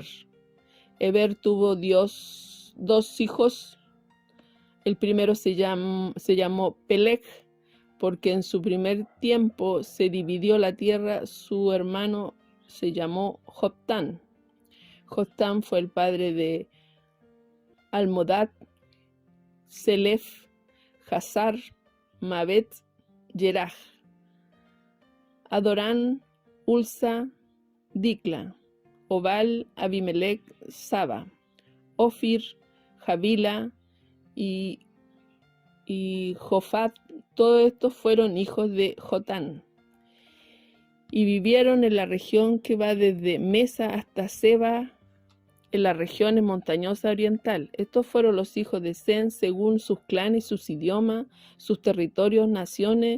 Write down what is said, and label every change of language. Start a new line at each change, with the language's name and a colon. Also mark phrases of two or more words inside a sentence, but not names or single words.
Spanish: Eber tuvo dos hijos. El primero se llamó Peleg, porque en su primer tiempo se dividió la tierra. Su hermano se llamó Joctán. Joctán fue el padre de Almodad, Selef, Hazar, Mabet, Yeraj, Adorán, Ulsa, Dicla, Obal, Abimelech, Saba, Ofir, Javila y Jofat. Todos estos fueron hijos de Jotán y vivieron en la región que va desde Mesa hasta Seba, en la región montañosa oriental. Estos fueron los hijos de Sem según sus clanes y sus idiomas, sus territorios, naciones.